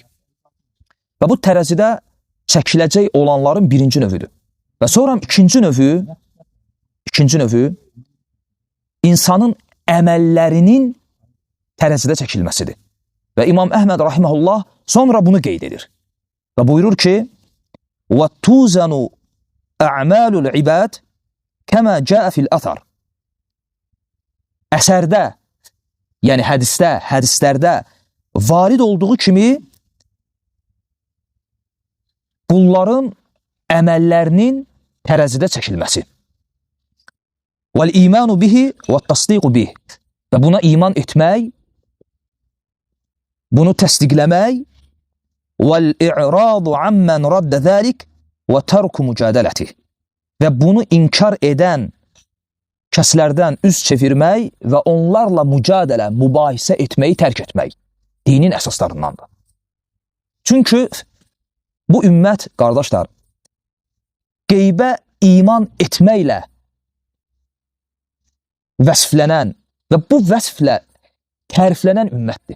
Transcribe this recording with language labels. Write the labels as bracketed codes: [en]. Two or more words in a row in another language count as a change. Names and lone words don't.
[az] Və bu tərəzidə çəkiləcək olanların birinci növüdür. Və sonra ikinci növü insanın əməllərinin tərəzidə çəkilməsidir. Və İmam Əhməd rahiməhullah sonra bunu qeyd edir. Və buyurur ki, [ar] وَتُوزَنُ أَعْمَالُ الْعِبَادِ كَمَا جَاءَ فِي الْأَثَرِ [az] Əsərdə, yəni hədislərdə varid olduğu kimi qulların əməllərinin tərəzidə çəkilməsi. [ar] وَالْإِيمَانُ بِهِ وَالتَّصْدِيقُ بِهِ [az] Və buna iman etmək, bunu təsdiqləmək [ar] وَالْإِعْرَاضُ عَمَّنْ رَدَّ ذَلِكَ وَتَرْكُ مُجَادَلَتِهِ [az] Və bunu inkar edən kəslərdən üz çevirmək və onlarla mübahisə etməyi tərk etmək dinin əsaslarındandır. Çünki bu ümmət, qardaşlar, qeybə iman etməklə vəsflənən və bu vəsflə təriflənən ümmətdir.